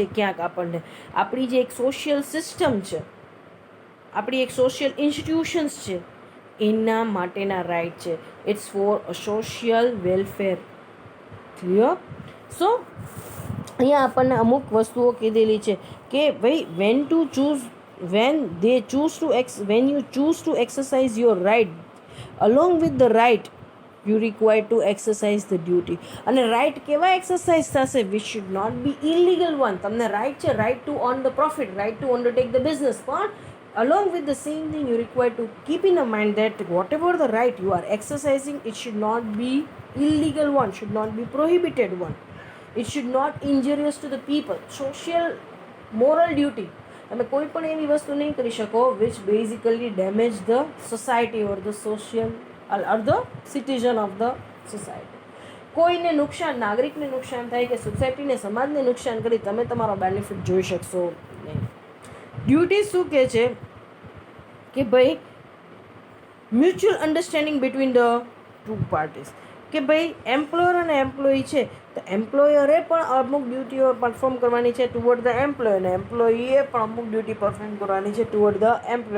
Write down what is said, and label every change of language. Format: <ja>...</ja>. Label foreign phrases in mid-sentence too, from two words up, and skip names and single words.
<gu>ક્યાંક આપણને આપણી જે એક સોશિયલ સિસ્ટમ છે, આપણી એક સોશિયલ ઇન્સ્ટિટ્યુશન્સ છે, એના માટેના રાઇટ છે.</gu> <en>It's for a social welfare. Clear?</en> <gu>સો અહીંયા આપણને અમુક વસ્તુઓ કીધેલી છે કે ભાઈ</gu> <en>when you choose to exercise your right, along with the right you require to exercise the duty.</en> <gu>અને રાઇટ કેવા એક્સરસાઇઝ થશે?</gu> <en>which should not be illegal one.</en> <gu>તમને રાઇટ છે,</gu> <en>right to earn the profit, right to undertake the business, પણ along with the same thing you require to keep in mind that whatever the right you are exercising, it should not be illegal one, should not be prohibited one, it should not injurious to the people. Social moral duty.</en> <gu>તમે કોઈ પણ એવી વસ્તુ નહીં કરી શકો</gu> <en>which basically damage the society or the social or the citizen of the society.</en> <gu>કોઈને નુકસાન, નાગરિકને નુકસાન થાય કે સોસાયટીને, સમાજને નુકસાન કરી તમે તમારો બેનિફિટ જોઈ શકશો નહીં. ડ્યુટી શું કહે છે કે ભાઈ</gu> <en>mutual understanding between the two parties.</en> <gu>કે ભાઈ એમ્પ્લોયર અને એમ્પ્લોયી છે તો એમ્પ્લોયરે પણ અમુક ડ્યુટીઓ પરફોર્મ કરવાની છે</gu> <en>toward the employer,</en> <gu>અને એમ્પ્લોયીએ પણ અમુક ડ્યુટી પરફોર્મ કરવાની છે</gu> <en>toward the employer.</en>